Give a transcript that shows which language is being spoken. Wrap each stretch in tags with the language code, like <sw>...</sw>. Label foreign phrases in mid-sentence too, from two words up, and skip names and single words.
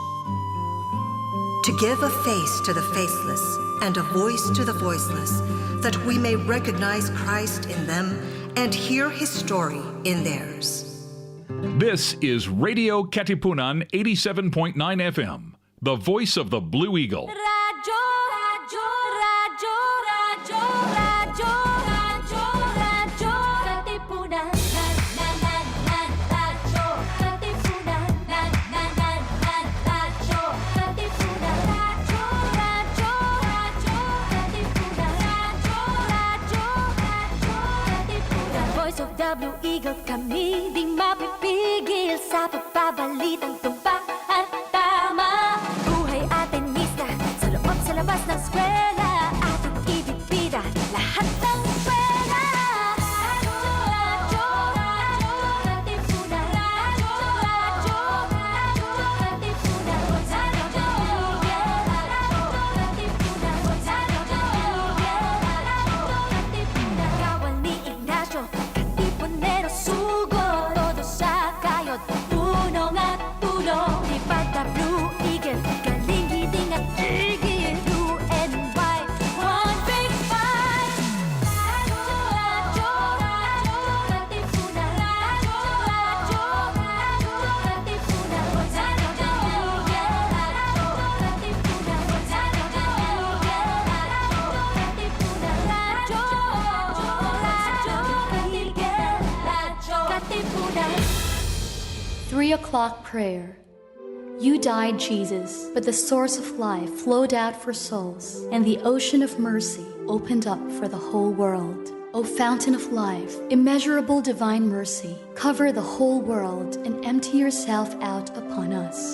<en>To give a face to the faceless and a voice to the voiceless, that we may recognize Christ in them and hear His story in theirs. This is Radio Katipunan 87.9 FM, the voice of the Blue Eagle.</en> <tl>Radyo, radyo, radyo, radyo, radyo, radyo, radyo, Katipunan. Radyo, Katipunan. Radyo, Katipunan. Radyo, radyo, radyo, Katipunan. Radyo, Katipunan.</tl> <en>Voice of the Blue Eagle,</en> <tl>kami di mapipigil sa pagbabalitang tumpak at tama. Buhay Atenista, sa loob sa labas ng eskwela, ating ibibida lahat ng pera. Radyo, radyo, Katipunan. Radyo, radyo, radyo, Katipunan. Radyo, Katipunan. Katipunan. Kawal ni Ignacio, Katipunero, sugo, todo sa kayod, tulong at tulong. Lipad na Blue Eagle, galing hiding at tigil,</tl> <en>blue and white, one big fight.</en> <tl>Radyo, radyo, Katipunan. Radyo, radyo, radyo, Katipunan. Radyo, Katipunan. Radyo, Katipunan.</tl> <en>3 o'clock prayer. You died, Jesus, but the source of life flowed out for souls, and the ocean of mercy opened up for the whole world. O fountain of life, immeasurable divine mercy, cover the whole world and empty yourself out upon us.</en>